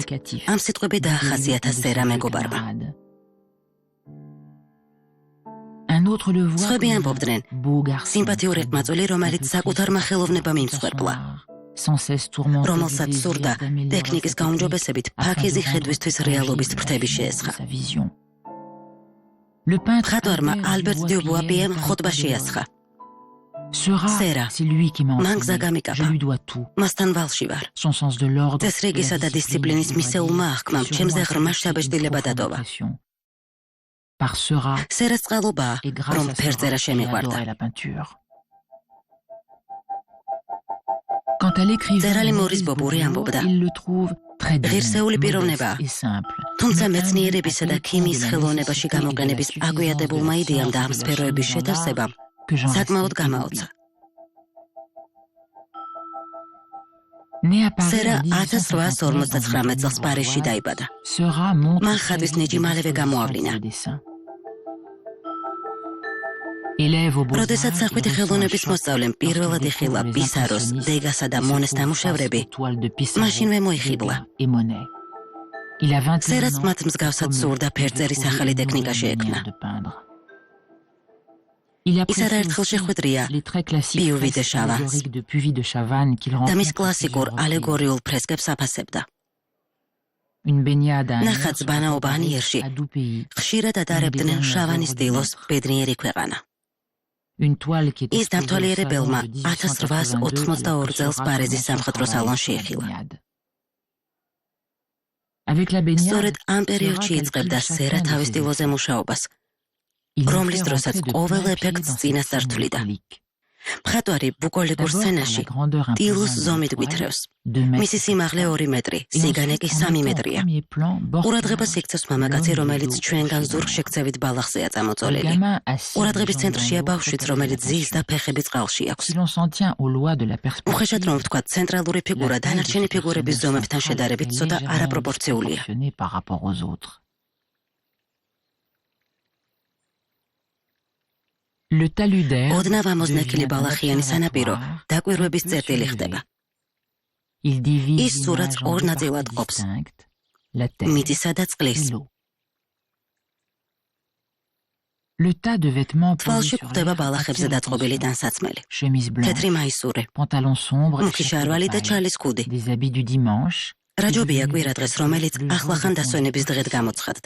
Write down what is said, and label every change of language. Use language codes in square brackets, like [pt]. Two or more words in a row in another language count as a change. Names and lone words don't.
[ka] ამ სიტყვები დაახასიათა სერა მეგობარმა. სხვები ამბობდნენ, სიმპათიური ყმაწვილი, რომელიც საკუთარმა ხელოვნებამ იმსხვერპლა, რომელსაც სურდა ტექნიკის გაუმჯობესებით ფაქიზი ხედვისთვის რეალობის ფრთები შეესხა. მხატვარმა ალბერტ დიუბუა პიემ ხოტბა შეასხა. [fr] Sera, c'est lui qui m'a [ka] მან გზა [fr] enseigné. Je [ka] გამიკაფა. [fr] lui dois tout. [ka] მასთან ვალში ვარ. [fr] Son sens de l'ordre, [ka] წესრიგისა და დისციპლინის მისეულმა აღქმამ ჩემზე ღრმა შთაბეჭდილება დატოვა. [fr] Par Sera [ka] სერას წყალობაა, [fr] et grâce [ka] რომ [fr] à [ka] ფერწერა [fr] Sera, j'ai [ka] შემიყვარდა. [fr] adoré la peinture. Quand elle écrivait [ka] წერალი Maurice მორის ბობური Beaubourg, ამბობდა. [fr] il le trouve très bien, [ka] ღირსეული [fr] modeste [ka] პიროვნებაა. [fr] et simple. [ka] თუმცა [fr] Mais [ka] მეცნიერებისა და [fr] à tel point [ka] ქიმიის [fr] de la [ka] ხელოვნებაში [fr] nécessité et de la [ka] გამოყენების [fr] suffisance [ka] აგვიადებულმა [fr] de la [ka] იდეამ და [fr] science [ka] ამ [fr] et de la [ka] სფეროების [fr] chimie dans [ka] შეთევსებამ [fr] l'art que j'en [ka] საკმაოდ [fr] restais [ka] გამაოცა. [fr] ébloui. Né à Paris [ka] სერა [fr] en 1859 [ka] 1859 წელს პარიზში დაიბადა. [fr] Sera montre [ka] მან [fr] très [ka] ხატვის [fr] vite [ka] ნიჭი [fr] des [ka] მალევე [fr] dispositions [ka] გამოავლინა. [fr] pour le dessin. Élève au Beaux-Arts, [ka] როდესაც [fr] il [ka] სახვითი [fr] reçoit [ka] ხელოვნების [fr] un choc [ka] მოსწავლემ პირველად [fr] lorsqu'il [ka] იხილა [fr] découvre les [ka] პისაროს, [fr] impressionnistes [ka] დეგასა და [fr] et se [ka] მონეს [fr] trouve [ka] ნამუშევრები, [fr] face aux toiles de Pissarro, [ka] მაშინვე მოიხიბლა. [fr] Degas et Monet. Il a 21 [ka] სერაც [fr] ans, [ka] მათ მსგავსად [fr] comme [ka] სურდა [fr] il veut [ka] ფერწერის [fr] trouver [ka] ახალი [fr] une [ka] ტექნიკა [fr] nouvelle [ka] შეექმნა. [fr] manière de peindre. Il [ka] ის [fr] apprécie [ka] არაერთხელ [fr] aussi [ka] შეხვედრია [fr] les traits classiques Puvis de fresques Chavannes. allégoriques de Puvis de Chavannes qu'il [ka] და მის [fr] rencontre à [ka] კლასიკურ [fr] plusieurs reprises. [ka] ალეგორიულ ფრესკებს აფასებდა. [fr] Une baignade à un [ka] ნახატს [fr] air sur [ka] ბანაობა [fr] Paris, [ka] ანიერში [fr] à doux pays. [ka] ხშირად ადარებდნენ შავანის სტილოს ბედნიერი ქვეყანა. [fr] Une toile qui est [ka] ის [fr] exposée au [ka] დამთვალიერებელმა [fr] salon de [ka] 1882 წელს პარიზის სამხატვრო სალონში იხილა. [fr] Avec la baignade, [ka] სწორედ ამ პერიოდში Sera იწყებდა [fr] calcule [ka] სერა [fr] chacun de [ka] თავის [fr] ses [ka] სტილოზე [fr] effets. [ka] მუშაობას, [fr] Il nous [ka] რომლის [fr] fait [ka] დროსაც [fr] rentrer de [ka] ყოველ [fr] plein pied [ka] ეფექტს [fr] dans cette [ka] წინას [fr] scène [ka] წართვლიდა. [fr] bucolique. [ka] მხატვარი ბუკოლიკურ [fr] D'abord par la [ka] სცენაში [fr] grandeur [ka] ტილოს [fr] imposante de [ka] ზომით [fr] la toile, [ka] გვითრევს. [fr] 2 mètres [ka] მისი სიმაღლე 2 მეტრი, [fr] et [ka] სიგანე [fr] ensuite [ka] კი [fr] en 3 mettant au [ka] მეტრია. [fr] premier plan [ka] ყურადღებას Borchardt, იქცევს მამაკაცი, [fr] l'homme [ka] რომელიც [fr] de dos [ka] ჩვენგან [fr] couché [ka] ზურგ [fr] dans [ka] შექცევით ბალახზეა [fr] un [ka] წამოწოლილი. [fr] gamin assis [ka] ყურადღების [fr] les jambes [ka] ცენტრშია [fr] dans l'eau [ka] ბავშვიც, [fr] préparé [ka] რომელიც [fr] à la [ka] ზის და [fr] peinture. [ka] ფეხები წყალში აქვს. [fr] Si l'on s'en tient aux lois de la [ka] უხეშად რომ [fr] perspective, [ka] ვთქვათ, ცენტრალური ფიგურა [fr] la taille de [ka] დანარჩენი [fr] ce [ka] ფიგურების [fr] personnage [ka] ზომებთან [fr] central [ka] შედარებით [fr] est [ka] ცოტა [fr] légèrement [ka] არაპროპორციულია. [fr] disproportionné par rapport aux autres. Le talus d'air [ka] ოდნავ ამოზნექილი [fr] devient un [ka] ბალახიანი სანაპირო [fr] observatoire [ka] დაკვირვების [fr] un peu [ka] წერტილი [fr] surélevé. [ka] ხდება. [fr] Il divise [ka] ის სურათს [fr] l'image en [ka] ორ [fr] deux [ka] ნაწილად [fr] parties [ka] ყოფს. [fr] distinctes, la terre [ka] მიწისა და წყლის. [fr] et l'eau. Le tas de vêtements posés [ka] თვალში [fr] sur [ka] გვხვდება [fr] l'air [ka] ბალახებზე [fr] attire [ka] დაწყობილი [fr] l'attention. [ka] ტანსაცმელი, [fr] Chemise blanche, [ka] თეთრი მაისური, [fr] pantalon sombre, [ka] მუქი [fr] chapeau de [ka] შარვალი და [fr] paille, [ka] ჩალის კუდი. [fr] des habits du dimanche. [ka] რაჯობია კვირადღეს, რომელიც ახლახან დასვენების დღედ გამოცხადდა.